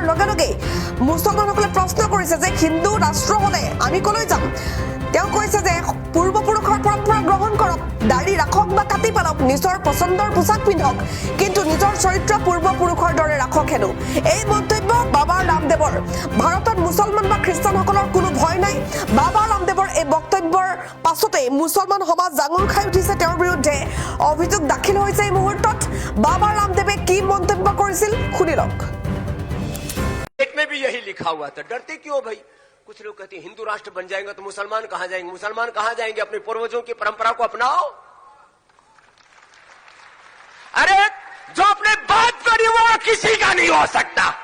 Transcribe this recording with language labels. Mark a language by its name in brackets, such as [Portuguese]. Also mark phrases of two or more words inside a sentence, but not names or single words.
[Assamese] লগে লগে মুছলমানসকলে প্ৰশ্ন কৰিছে যে হিন্দু ৰাষ্ট্ৰ হ'লে আমি কলৈ যাম তেওঁ কৈছে যে পূৰ্বপুৰুষৰ পৰম্পৰা গ্ৰহণ কৰক দাড়ি ৰাখক বা কাটি পেলাওক নিজৰ পছন্দৰ পোছাক পিন্ধক কিন্তু নিজৰ চৰিত্ৰ পূৰ্বপুৰুষৰ দৰে ৰাখক হেনো এই মন্তব্য বাবা ৰামদেৱৰ ভাৰতত মুছলমান বা খ্ৰীষ্টানসকলৰ কোনো ভয় নাই বাবা ৰামদেৱৰ এই বক্তব্যৰ পাছতে মুছলমান সমাজ জাঙুৰ খাই উঠিছে তেওঁৰ বিৰুদ্ধে অভিযোগ দাখিল হৈছে এই মুহূৰ্তত বাবা ৰামদেৱে কি মন্তব্য কৰিছিল শুনি লওক [Hindi] पेट में भी यही लिखा हुआ था डरते क्यों भाई कुछ लोग कहते हैं हिंदू राष्ट्र बन जाएगा तो मुसलमान कहां जाएंगे अपने पूर्वजों की परंपरा को अपनाओ अरे जो अपने बात करी वो किसी का नहीं हो सकता